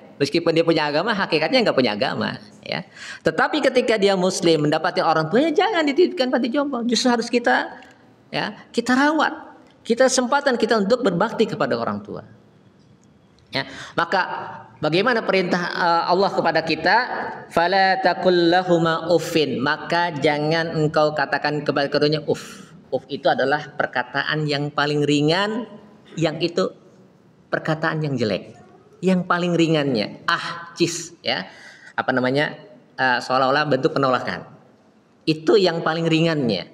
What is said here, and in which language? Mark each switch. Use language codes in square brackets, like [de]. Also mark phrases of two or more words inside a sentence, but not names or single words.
[id] Meskipun dia punya agama, hakikatnya nggak punya agama ya. Tetapi ketika dia muslim mendapati orang tuanya, jangan dititipkan panti jompo. Justru harus kita ya, kita rawat. Kita kesempatan kita untuk berbakti kepada orang tua. Ya, maka bagaimana perintah Allah kepada kita? [ar] Fala taqul lahumā uffin, [id] maka jangan engkau katakan kepada keduanya uff. Uff itu adalah perkataan yang paling ringan, yang itu perkataan yang jelek. Yang paling ringannya cis ya. Apa namanya? Seolah-olah bentuk penolakan. Itu yang paling ringannya.